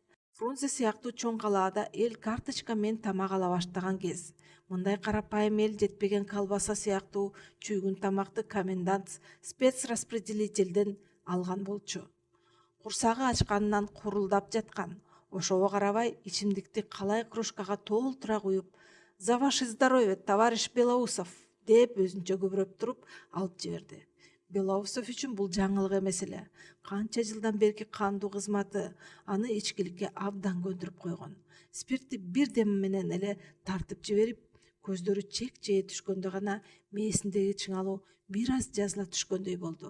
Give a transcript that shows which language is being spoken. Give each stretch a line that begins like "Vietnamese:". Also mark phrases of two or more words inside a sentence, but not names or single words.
Kyrgyz: Фрунзе сыяктуу чоң калаада эл карточка менен тамак ала баштаган кез. Мындай карапайым эл жетпеген колбаса сыяктуу чүйгүн тамакты комендант спецраспределителден алган болчу. Курсагы ачканынан курулдап жаткан. Ошого карабай ичимдикти калай кружкага толтура куюп,
Russian: «За ваше здоровье, товарищ Белоусов!»
Kyrgyz: деп өзүнчө көбүрөп туруп алып жиберди. Белоусов үчүн бул жаңылык эмес эле. Канча жылдан берки кандуу кызматы аны ичкиликке абдан көндүрүп койгон. Спиртти бир дем менен эле тартып жиберип, көздөрү чек жее түшкөндө гана мээсиндеги чыңалуу бир аз жазыла түшкөндөй болду.